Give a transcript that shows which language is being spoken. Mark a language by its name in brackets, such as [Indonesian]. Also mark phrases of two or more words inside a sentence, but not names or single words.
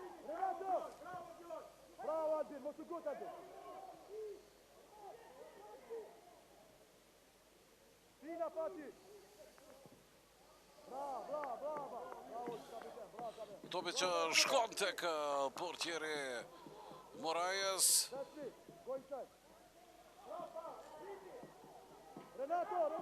[Albanian] Bravo, Adil, mos u gut, Adil. Fina Fatih. Bravo, kapiten, bravo, kapiten. Topi që shkon tek portieri Moraes. [English] That's it. Go inside. Renato.